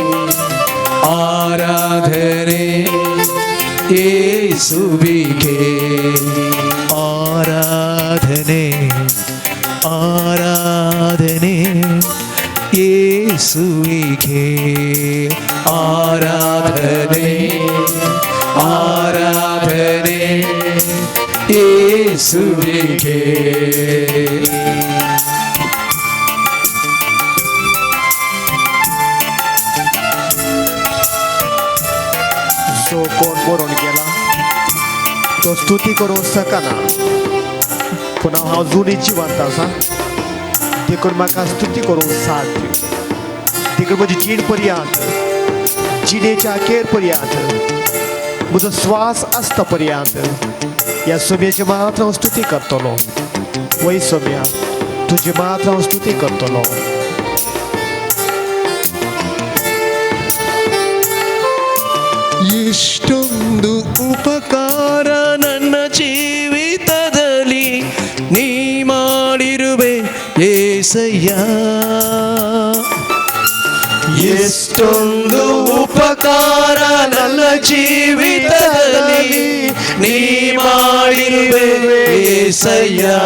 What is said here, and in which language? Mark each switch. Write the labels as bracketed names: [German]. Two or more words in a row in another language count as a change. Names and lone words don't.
[Kannada] ಆರಾಧನೆ ಯೇಸುವಿಗೆ ಆರಾಧನೆ. ಆರಾಧನೆ ಯೇಸುವಿಗೆ ಆರಾಧನೆ. ಆರಾಧನೆ ಯೇಸುವಿಗೆ. [Konkani] जो कोण मरून गेला तो स्तुती करूं सकना, पूण हांव जुनी जिवंत आसा देखून म्हाका स्तुती करूंक साथ दी. देखून म्हजी जीण पर्यंत, जिणेच्या अखेर पर्यंत, म्हजो श्वास आसता पर्यंत ह्या सोम्याची मात्र हांव स्तुती करतलो. वय सोम्या, तुजी मात्र हांव स्तुती करतलो. [Kannada] ಎಷ್ಟೊಂದು ಉಪಕಾರ ನನ್ನ ಜೀವಿತದಲ್ಲಿ ನೀ ಮಾಡಿರುವೆ ಏಸಯ್ಯ. ಎಷ್ಟೊಂದು ಉಪಕಾರ ನನ್ನ ಜೀವಿತದಲ್ಲಿ ನೀ ಮಾಡಿರುವೆ ಏಸಯ್ಯ.